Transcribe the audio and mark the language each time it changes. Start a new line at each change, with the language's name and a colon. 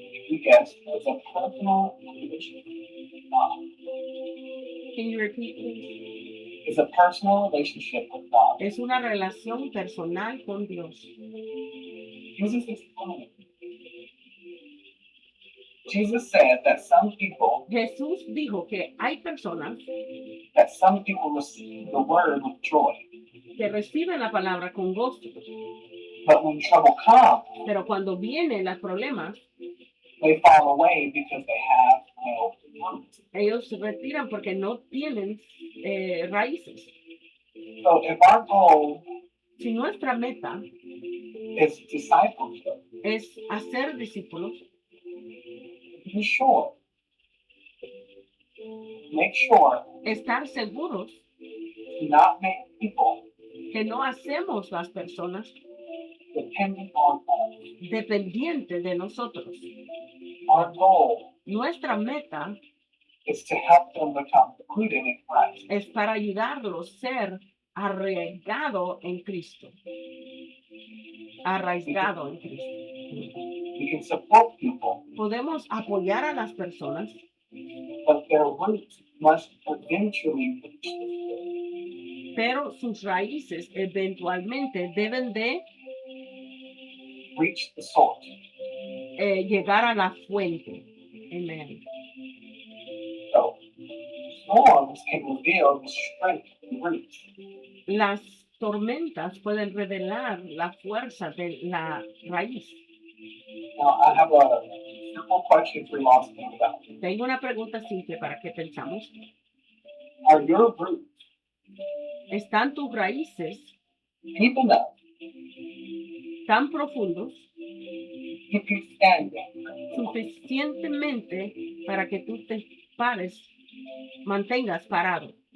English: we guess, is a personal relationship with God. can you repeat please? is a personal relationship with God.
Spanish: Es una relación personal con Dios.
English: Jesus explained. Jesus said that some people
Spanish: Jesús dijo que hay personas
English: receive the word with joy,
Spanish: que reciben la palabra con gozo,
English: but when trouble comes,
Spanish: pero cuando vienen los problemas,
English: they fall away because they have no root.
Spanish: ellos se retiran porque no tienen raíces.
English: So if our goal
Spanish: Si nuestra meta
English: is discipleship,
Spanish: es hacer discípulos,
English: be sure, make sure
Spanish: estar seguros
English: to not make people
Spanish: que no hacemos las personas
English: dependent on us.
Spanish: dependientes de nosotros.
English: Our goal
Spanish: Nuestra meta
English: is to help them become rooted in Christ.
Spanish: es para ayudarlos a ser arraigado en Cristo. Arraigado en Cristo.
English: We can support people,
Spanish: Podemos apoyar a las personas,
English: but their roots must eventually reach the soil.
Spanish: pero sus raíces eventualmente deben de
English: Reach the source.
Spanish: llegar a la fuente. Amén.
English: So, storms can reveal the strength of the roots.
Spanish: Las tormentas pueden revelar la fuerza de la raíz.
English: Now, I have a simple question for you all to think about.
Spanish: Tengo una pregunta simple para que pensamos.
English: Are your roots
Spanish: ¿Están tus raíces
English: deep enough
Spanish: tan profundos
English: you can stand there
Spanish: suficientemente para que tú te pares, mantengas parado